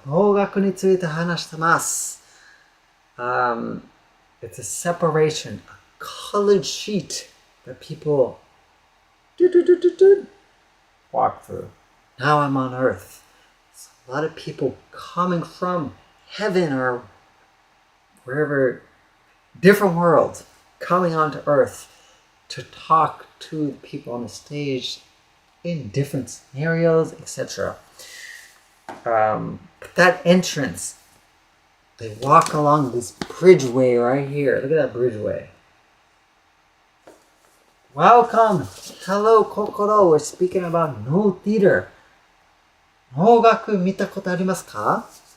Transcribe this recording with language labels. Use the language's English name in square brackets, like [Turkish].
[Japanese] 農学について話してます。 [English] It's a separation, a colored sheet that people walk through. Now I'm on earth. So a lot of people coming from heaven or wherever, different world, coming onto earth to talk to people on the stage in different scenarios, etc. That entrance, they walk along this bridgeway right here. Look at that bridgeway. Welcome. Hello, Kokoro. We're speaking about No Theater. [Japanese] 能楽見たことありますか?